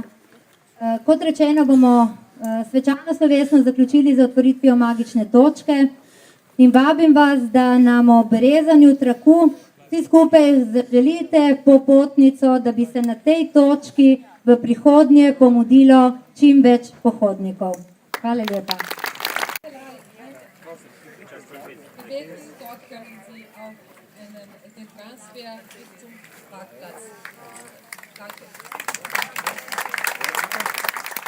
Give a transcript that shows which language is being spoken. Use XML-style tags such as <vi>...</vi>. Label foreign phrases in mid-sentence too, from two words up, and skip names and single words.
<sl>Kot rečeno, bomo svečano slovesno zaključili z otvoritvijo magične točke. in vabim vas, da nam ob rezanju traku vsi skupaj zaželite popotnico, da bi se na tej točki v prihodnje pomudilo čim več pohodnikov. Hvala lepa.</sl> <de>Dort können Sie auch den Transfer bis zum Parkplatz. Danke.</de>